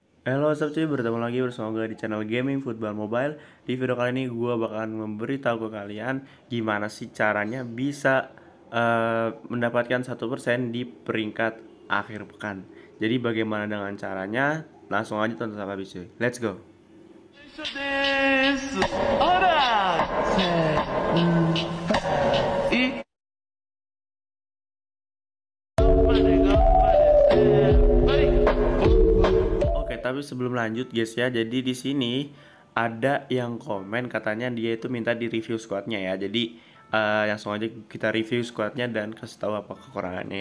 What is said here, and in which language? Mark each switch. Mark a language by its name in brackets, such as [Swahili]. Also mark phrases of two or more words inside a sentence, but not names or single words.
[Indonesian] Halo sob cuy, bertemu lagi bersama gue di channel Gaming Football Mobile. Di video kali ini gue bakalan memberitahu ke kalian gimana sih caranya bisa mendapatkan 1% di peringkat akhir pekan. Jadi bagaimana dengan caranya? Langsung aja tonton sampai habis cuy. [English] Let's go. ですほらせーい [Indonesian] Oke, tapi sebelum lanjut guys ya, jadi di sini ada yang komen katanya dia itu minta di review squadnya ya. Jadi langsung aja kita review squadnya dan kasih tahu apa kekurangannya ya.